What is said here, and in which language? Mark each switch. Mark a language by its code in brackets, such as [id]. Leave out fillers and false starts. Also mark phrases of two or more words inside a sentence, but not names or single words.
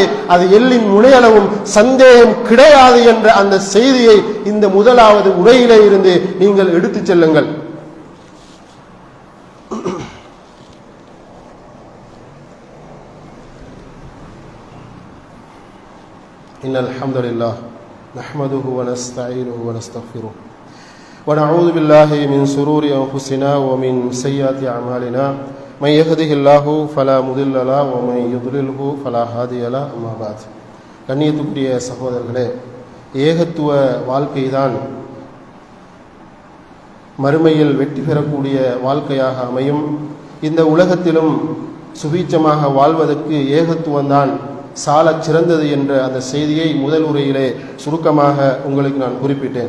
[ta] அது எள்ளின் முனையளவும் சந்தேகம் கிடையாது என்ற அந்த செய்தியை இந்த முதலாவது உரையிலே இருந்து நீங்கள் எடுத்துச் செல்லுங்கள். [ar] إن الحمد لله نحمده و نستعينه و نستغفره ونعوذ بالله من شرور أنفسنا ومن سيئات أعمالنا من يهده الله فلا مضل له ومن يضلله فلا هادي له أما بعد. [ta] கண்ணியத்துக்குரிய சகோதரர்களே, ஏகத்துவ வாழ்க்கைதான் மறுமையில் வெற்றி பெறக்கூடிய வாழ்க்கையாக அமையும். இந்த உலகத்திலும் சுபீட்சமாக வாழ்வதற்கு ஏகத்துவம்தான் சாலச் சிறந்தது என்ற அந்த செய்தியை முதல் உரையிலே சுருக்கமாக உங்களுக்கு நான் குறிப்பிட்டேன்.